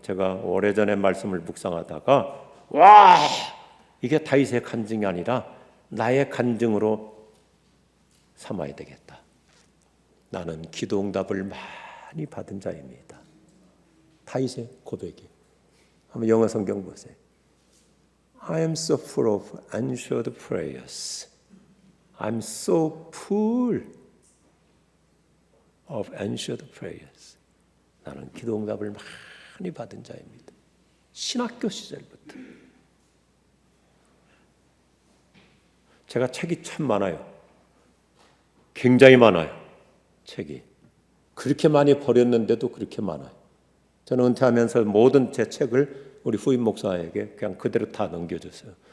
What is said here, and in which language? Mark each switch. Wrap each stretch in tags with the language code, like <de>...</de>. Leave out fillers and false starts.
<ko>제가 오래전에 말씀을 묵상하다가 와, 이게 다윗의 간증이 아니라 나의 간증으로 삼아야 되겠다. 나는 기도 응답을 많이 받은 자입니다. 다윗의 고백이. 한번 영어 성경 보세요.</ko> <en>I am so full of answered prayers. I'm so full of answered prayers.</en> <ko>나는 기도 응답을 많이 받은 자입니다. 신학교 시절부터. 제가 책이 참 많아요. 굉장히 많아요. 책이. 그렇게 많이 버렸는데도 그렇게 많아요. 저는 은퇴하면서 모든 제 책을 우리 후임 목사에게 그냥 그대로 다 넘겨줬어요.</ko>